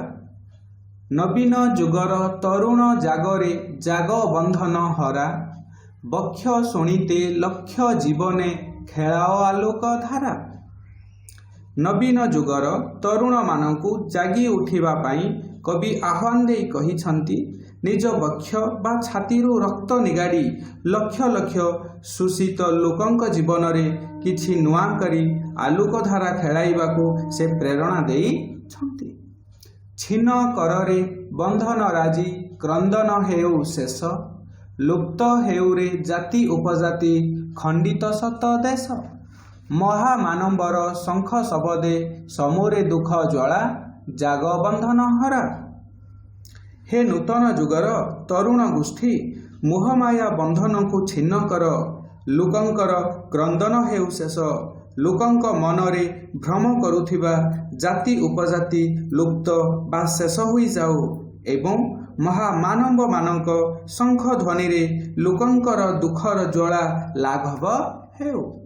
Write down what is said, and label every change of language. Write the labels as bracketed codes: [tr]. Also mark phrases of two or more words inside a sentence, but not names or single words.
[or] ନବୀନ ଯୁଗର ତରୁଣ ଜାଗରେ ଜାଗ ବନ୍ଧନ ହରା, ବକ୍ଷ ଶୋଣିତେ ଲକ୍ଷ୍ୟ ଜୀବନେ ଖେଳାଅ ଆଲୋକ ଧାରା। ନବୀନ ଯୁଗର ତରୁଣ ମାନଙ୍କୁ ଜାଗି ଉଠିବା ପାଇଁ କବି ଆହ୍ୱାନ ଦେ କହିଛନ୍ତି, ନିଜ ବକ୍ଷ ବା ଛାତିରୁ ରକ୍ତ ନିଗାଡ଼ି ଲକ୍ଷ ଲକ୍ଷ ସୁଶୀତ ଲୋକଙ୍କ ଜୀବନ ରେ କିଛି ନୂଆ କରି ଆଲୋକ ଧାରା ଖେଳାଇବାକୁ ସେ ପ୍ରେରଣା ଦେଇ ଛନ୍ତି। ଛିନ୍ନ କରରେ ବନ୍ଧନ ରାଜି କ୍ରନ୍ଦନ ହେଉ ଶେଷ, ଲୁପ୍ତ ହେଉରେ ଜାତି ଉପଜାତି ଖଣ୍ଡିତ ସତ ଦେଶ। ମହାମାନବର ଶଙ୍ଖ ଶବଦେ ସମୂରେ ଦୁଖ ଜ୍ୱାଳା, ଜାଗ ବନ୍ଧନ ହରା। ହେ ନୂତନ ଯୁଗର ତରୁଣ ଗୋଷ୍ଠୀ, ମୋହମାୟା ବନ୍ଧନ କୁ ଛିନ୍ନ କର, ଲୋକଙ୍କର କ୍ରନ୍ଦନ ହେଉ ଶେଷ। ଲୋକଙ୍କ ମନରେ ଭ୍ରମ କରୁଥିବା ଜାତି ଉପଜାତି ଲୁପ୍ତ ବା ଶେଷ ହୋଇ ଯାଉ ଏବଂ ମହାମାନବ ମାନଙ୍କ ଶଙ୍ଖ ଧ୍ୱନି ରେ ଲୋକଙ୍କର ଦୁଖର ଜ୍ୱାଳା ଲାଘବ ହେଉ।